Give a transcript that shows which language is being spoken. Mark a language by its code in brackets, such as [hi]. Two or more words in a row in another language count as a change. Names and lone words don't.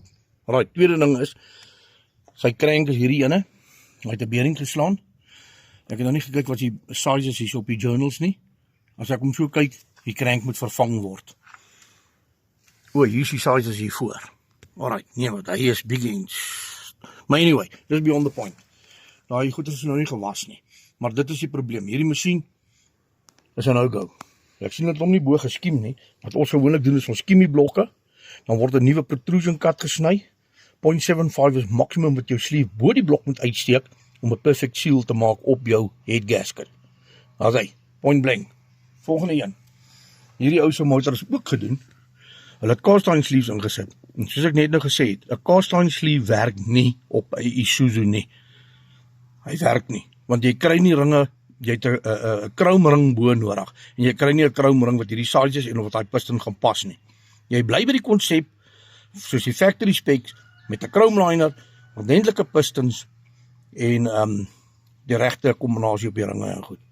[af] Alright, tweede ding is sy crank is hierdie ene. Hy het 'n bearing geslaan. Ek het nou nie gekyk wat die sizes is op die journals nie. As ek hom so kyk, die crank moet vervang word. O, hier is die sizes hiervoor. Alright, nee, want hy is [en] big inch. [af] Maar anyway, dis [en] beyond the point. [af] Daai goed is nou nie gewas nie. Maar dit is die probleem. Hierdie masjien is 'n no-go. Ek sien dit hom nie bo geskiem nie. Wat ons gewoonlik doen is ons skiem die blokke, dan word 'n nuwe [en] protrusion cut [af] gesny. 0.75 is maksimum wat jou sleeve bo die blok moet uitsteek om 'n [en] perfect seal [af] te maak op jou head gasket. Daar's hy, [en] point blank. [af] Volgende een. Hierdie ou se motor is ook gedoen. Hulle het [en] cast iron sleeves [af] ingesit. En soos ek net nou gesê het, 'n [en] cast iron sleeve [af] werk nie op 'n Isuzu nie. Hy werk nie, want jy kry nie ringe, jy het 'n [en] chrome ring [af] bo nodig en jy kry nie 'n [en] chrome ring [af] wat hierdie sizes en wat daai piston gaan pas nie. Jy bly by die konsep soos die [en] factory specs [af] met 'n [en] chrome liner, [af] ordentlike pistons en die regte kombinasie op die ringe en goed.